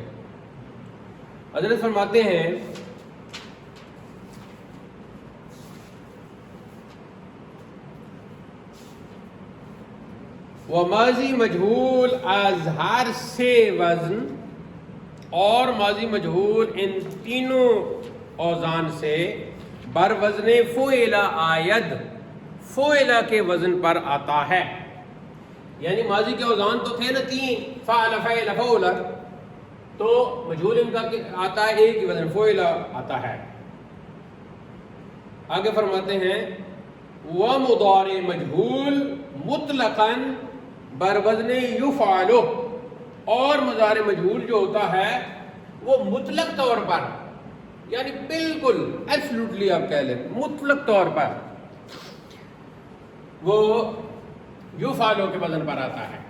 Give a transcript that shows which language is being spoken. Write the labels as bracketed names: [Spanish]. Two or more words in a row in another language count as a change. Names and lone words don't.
[Urdu] حضرت فرماتے ہیں وہ ماضی مجہول اظہار سے وزن، اور ماضی مجہول ان تینوں اوزان سے [Persian] بر وزن فعلا آید، [Urdu] فعلا کے وزن پر آتا ہے. یعنی ماضی کے اوزان تو تھے نا 3، فعل فعل فعلا، تو مجہول ان کا آتا ہے ایک ہی وزن، فعلا آتا ہے. آگے فرماتے ہیں وہ [Persian] مضارع مجہول مطلقاً بر وزن یفعل، [Urdu] اور مضارع مجہول جو ہوتا ہے وہ مطلق طور پر، یعنی بالکل ایبسلوٹلی آپ کہہ لیں مطلق طور پر وہ یفعل کے وزن پر آتا ہے.